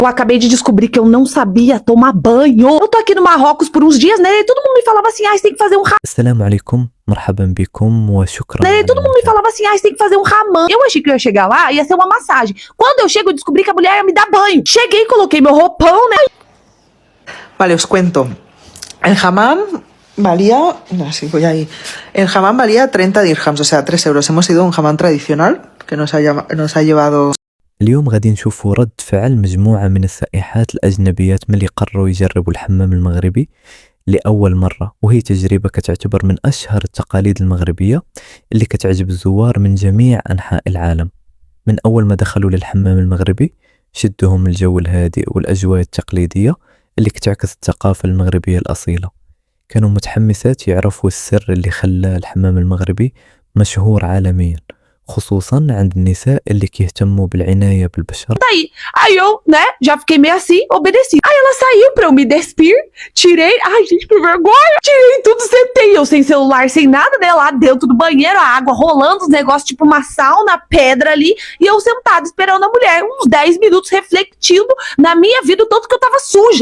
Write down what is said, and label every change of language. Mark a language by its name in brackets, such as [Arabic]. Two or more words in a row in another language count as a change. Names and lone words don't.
[Portuguese] Eu acabei de descobrir que eu não sabia tomar banho. Eu tô aqui no Marrocos por uns dias, né? E todo mundo me falava assim, você tem que fazer um [Arabic] السلام عليكم مرحبا بكم وشكرا [Portuguese] né? E [Arabic] على [Portuguese] todo mundo me falava assim, você tem que fazer um hammam. Eu achei que eu ia chegar lá e ia ser uma massagem. Quando eu chego, eu descobri que a mulher ia me dar banho. Cheguei, coloquei meu roupão, né? [Spanish] Vale, os cuento. El hammam valía, así voy ahí. El hammam valía 30 dirhams, o sea, 3 euros. Hemos ido a un hammam tradicional que nos ha llevado. [Arabic] اليوم غادي نشوفوا رد فعل مجموعة من السائحات الأجنبيات ملي قرروا يجربوا الحمام المغربي لأول مرة، وهي تجربة كتعتبر من أشهر التقاليد المغربية اللي كتعجب الزوار من جميع أنحاء العالم. من أول ما دخلوا للحمام المغربي شدهم الجو الهادئ والأجواء التقليدية اللي كتعكس الثقافة المغربية الأصيلة. كانوا متحمسات يعرفوا السر اللي خلى الحمام المغربي مشهور عالميا، خصوصا عند النساء اللي كيهتموا بالعناية بالبشرة. [Portuguese] Daí, aí eu, né, já fiquei meio assim, obedeci. Aí ela saiu pra eu me despir, tirei, ai gente, que vergonha, tirei tudo, sentei, eu sem celular, sem nada, né, lá dentro do banheiro, a água rolando, os negócios tipo uma sauna, pedra ali, e eu sentada esperando a mulher, uns 10 minutos refletindo na minha vida o tanto que eu tava suja.